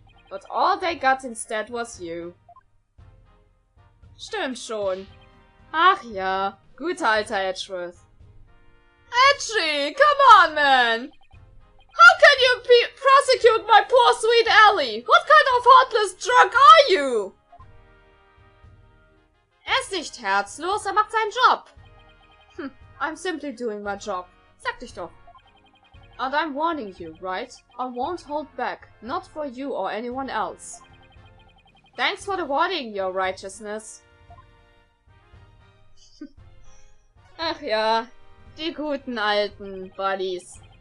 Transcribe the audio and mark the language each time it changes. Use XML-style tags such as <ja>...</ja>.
<en>But all they got instead was you.</en> <de>Stimmt schon. Ach ja, guter alter Edgeworth.</de> <en>Edgy, come on, man! How can you prosecute my poor sweet Ellie? What kind of heartless drug are you?</en> <de>Er ist nicht herzlos, macht seinen Job.</de> <en>I'm simply doing my job.</en> <de>Sag dich doch.</de> <en>And I'm warning you, right? I won't hold back, not for you or anyone else. Thanks for the warning, your righteousness.</en> <de>Ach ja, die guten alten Buddies.</de>